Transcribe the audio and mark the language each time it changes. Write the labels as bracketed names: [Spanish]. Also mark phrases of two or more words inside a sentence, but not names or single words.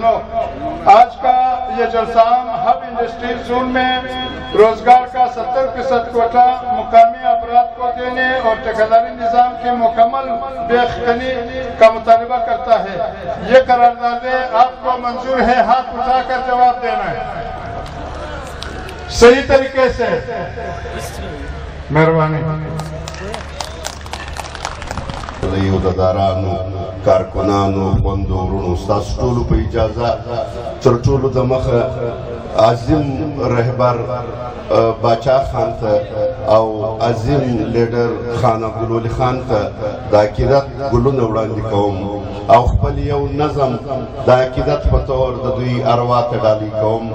[Urdu] نمبر 9، آج کا یہ جلسہ عام ہب انڈسٹریل زون میں روزگار کا 70% کوٹا مقامی افراد کو دینے اور ٹھیکیداری نظام کی مکمل بےخطنی کا مطالبہ کرتا ہے۔ یہ قراردادیں آپ کو منظور ہے، ہاتھ اٹھا کر جواب دینا ہے صحیح طریقے سے، مہربانی۔ [Pashto] عہدیدارانو، کارکنانو، خویندو ورونو، ستاسو ټولو په اجازه تر ټولو د مخه عظیم رهبر باچا خان ته او عظیم لیډر خان عبدالولي خان ته د عقیدت ګلونه وړاندې کوم او خپل یو نظم د عقیدت په طور د دوی اروا ته ډالۍ کوم.